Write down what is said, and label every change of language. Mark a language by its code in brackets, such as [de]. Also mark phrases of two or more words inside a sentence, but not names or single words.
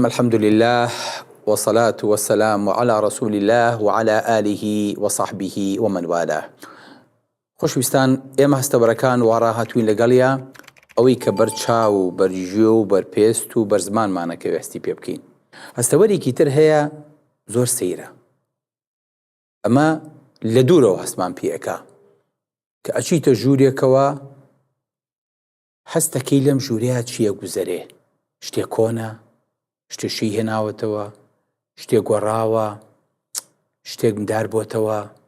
[ar] الحمد لله والصلاة والسلام على رسول الله وعلى آله وصحبه ومن والاه. [ckb] خۆشویستان، ئێمە هەستەوەرەکان وا هاتووین لەگەڵیا ئەوەی کە بەرچاو و بەرژێ و بەرپێست و بەرزمانمانەکە وێستی پێ بکەین. هەستەوەرێکی تر هەیە زۆر سەیرە، ئەمە لە دوورەوە هەستمان پێەکە کە ئەچیتە ژوورێکەوە هەستەکەی لەم ژوورەیە چییە گوزەرێ، شتێک کۆنە، شتێشی هێناوەتەوە، شتێک گۆڕاوە، شتێک مدار بۆتەوە.